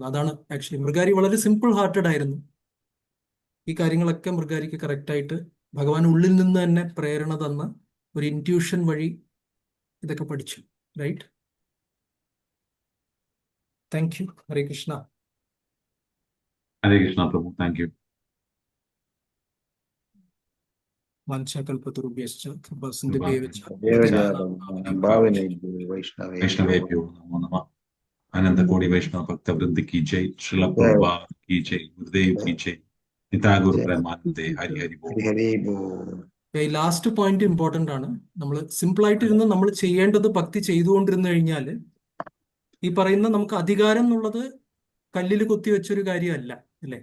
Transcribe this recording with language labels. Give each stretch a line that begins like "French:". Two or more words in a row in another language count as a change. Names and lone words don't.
Malayalam: അതാണ് ആക്ച്വലി മൃഗാരി വളരെ
English: simple hearted
Malayalam: ആയിരുന്നു. ഈ കാര്യങ്ങളൊക്കെ മൃഗാരിക്ക് കറക്റ്റായിട്ട് ഭഗവാൻ ഉള്ളിൽ നിന്ന് തന്നെ പ്രേരണ തന്ന ഒരു ഇൻറ്റ്യൂഷൻ വഴി ഇതൊക്കെ പഠിച്ചു, റൈറ്റ്.
English: thank you. ഹരേ കൃഷ്ണ. ഹരേ കൃഷ്ണ പ്രഭു. thank you.
Sanskrit: വാഞ്ചാകൽപതരുഭ്യശ്ച വൈഷ്ണവേഭ്യോ നമോ നമഃ.
Hindi: अनंतकोटि वैष्णव भक्तवृंद की जय. श्रील प्रभुपाद की जय. गुरुदेव की जय.
Bangla: নিতাগুরু প্রেমানন্দে। হরি হরি বোল.
Malayalam: ഈ
English: last point important
Malayalam: ആണ്. നമ്മൾ സിമ്പിൾ ആയിട്ടിരുന്ന് നമ്മൾ ചെയ്യേണ്ടത് ഭക്തി ചെയ്തുകൊണ്ടിരുന്നു കഴിഞ്ഞാൽ ഈ പറയുന്ന നമുക്ക് അധികാരം എന്നുള്ളത് കല്ലിൽ കൊത്തിവെച്ചൊരു കാര്യമല്ല അല്ലേ.